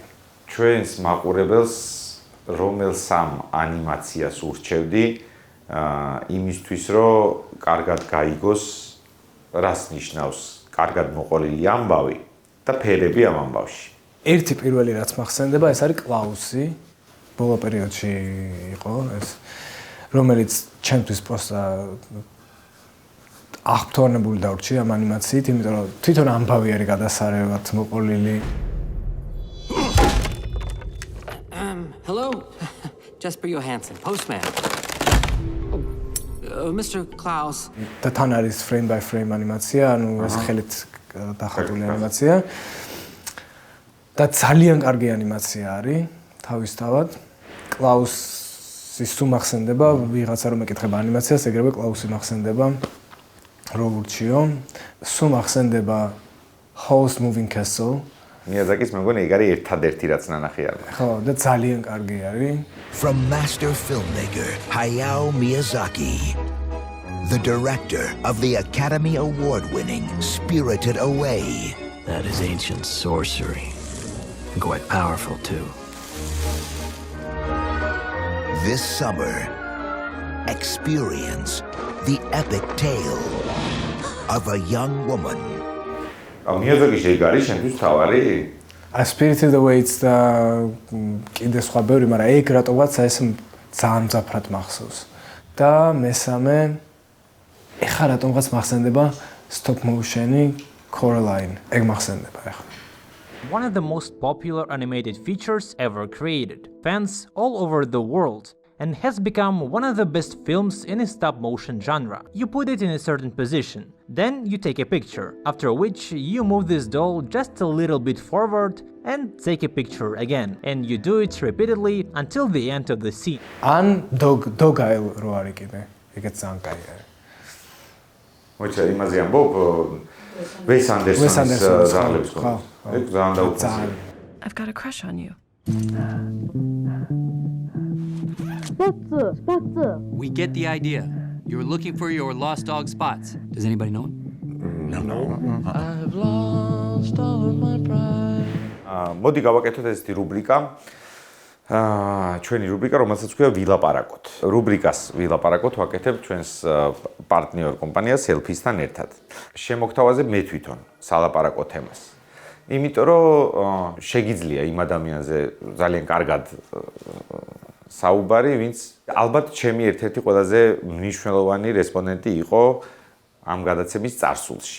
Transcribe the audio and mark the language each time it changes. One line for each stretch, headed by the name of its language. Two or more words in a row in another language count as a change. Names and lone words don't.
Georgian: ჩვენს მაყურებელს რომელ სამ ანიმაციას ურჩევდი იმისთვის, რომ კარგად გაიგოს, რას ნიშნავს კარგად მოყოლილი ამბავი და ფერები ამ ამბავში. ერთი პირველი რაც მახსენდება, ეს არის კლაუსი. ბოლო პერიოდში იყო ეს, რომელიც ჩემთვის პროსტა აღფრთოვანებული დავრჩი ამ ანიმაციით, იმიტომ რომ თვითონ ამბავი არის გადასარევად მოყოლილი.
English: Hello, Jesper Johansson, postman. Mr. Klaus.
Georgian: და თან არის
English: frame by frame
Georgian: ანიმაცია, ანუ ეს ხელით დახატული ანიმაცია. და ძალიან კარგი ანიმაცია არის თავისთავად. კლაუსის თუ მახსენდება, ვიღაცა რომ ეკითხება ანიმაციას, ეგრევე კლაუსი მახსენდება. როურჩიო, სულ მახსენდება Howl's Moving Castle. მიაზაკის მე მგონი ეგ არის ერთადერთი რაც ნანახი არ. ხო, და ძალიან კარგი არის.
English: From master filmmaker Hayao Miyazaki, the director of the Academy Award-winning Spirited Away. That is ancient sorcery. And quite powerful too. This summer, experience the epic tale of a young woman.
Georgian: მიაზაკის ეგ არის შენთვის თავარი? Spirited Away-ს და კიდე სხვა ბევრი, მაგრამ ეგ რატომაც ეს ძალიან მძაფრად მახსოვს. და მესამე ეხლა რატომღაც მახსენდება
English: stop motion-
Georgian: ი Coraline. ეგ მახსენდება ეხლა.
English: One of the most popular animated features ever created, fans all over the world, and has become one of the best films in the stop-motion genre. You put it in a certain position, then you take a picture, after which you move this doll just a little bit forward and take a picture again, and you do it repeatedly until the end of the scene.
Georgian: ან Dogile რო არის კიდე, ეგეც ძალიან კაი არის. მოიცა იმაზე ამბობ Wes Anderson-ის ზაღლებს ხო? ეგ ძალიან დაუცია.
English: I've got a crush on you. We get the idea. You're looking for your lost dog spots. Does anybody know him? No. I've lost all of my pride.
Georgian: მოდი გავაკეთოთ ესეთი რუბრიკა. ჩვენი რუბრიკა, რომელსაც ქვია ვილაპარაკოთ. რუბრიკას ვილაპარაკოთ ვაკეთებ ჩვენს პარტნიორ კომპანიას Selfie-სთან ერთად. შემოგთავაზებ მე თვითონ სალაპარაკო თემას. იმიტომ რომ შეგიძლია იმ ადამიანზე ძალიან კარგად საუბარი, ვინც ალბათ ჩემი ერთ-ერთი ყველაზე მნიშვნელოვანი რესპონდენტი იყო ამ გადაცემის წარსულში.